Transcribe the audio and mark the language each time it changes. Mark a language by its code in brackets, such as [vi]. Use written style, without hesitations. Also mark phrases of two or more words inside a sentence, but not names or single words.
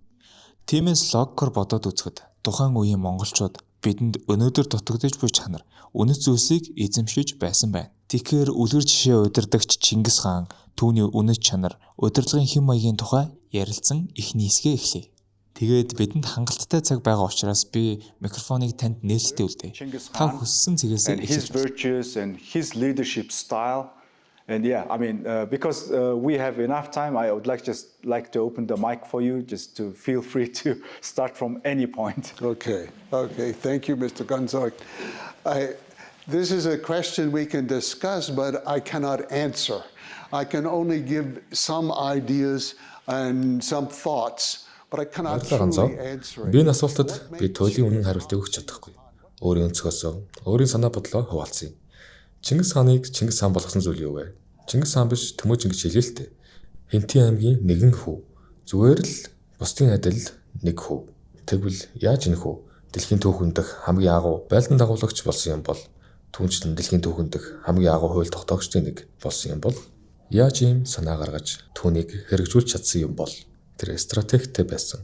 [mn] Тиймээс логикоор бодоод үзэхэд тухайн үеийн монголчууд бидэнд өнөөдөр дутагдж буй чанар, үнэт зүйлсийг эзэмшиж байсан байна. Тэгэхээр үлгэр жишээ удирдагч Чингис хаан түүний үнэт чанар, удирдлагын хэм маягийн тухай ярилцсан эхний хэсгээ эхлэе. Тэгээд бидэнд хангалттай цаг байгаа учраас би микрофоныг танд нээлттэй үлдээе. Та хүссэн цэгээс [en] And his virtues and his leadership style. And yeah, I mean, because we have enough time, I would just like to open the mic for you, just to feel free to start from any point. Okay. Thank you, Mr. Gonzalez. This is a question we can discuss, but I cannot answer. I can only give some ideas and some thoughts, but I cannot truly answer it. [mn] Би энэ асуултад би туйлын үнэн хариултыг өгч чадахгүй. Өөрийн өнцгөөс өөрийн санаа бодлоо хуваалцъя. Чингис хааныг Чингис хаан болгосон зүйл юу вэ? Чингис хаан биш Төмөж ингэж хэлээ л дээ. Хинтийн аймгийн нэгэн хүү. Зүгээр л бусдын адил нэг хүү. Тэгвэл яаж энэ хүү дэлхийн түүхэнд хамгийн агуу байлдан дагуулагч болсон юм бол түүнчлэн дэлхийн түүхэнд хамгийн агуу хууль тогтоогчдын нэг болсон юм бол яаж ийм санаа гаргаж түүнийг хэрэгжүүлж чадсан юм бол тэр стратегтэй байсан.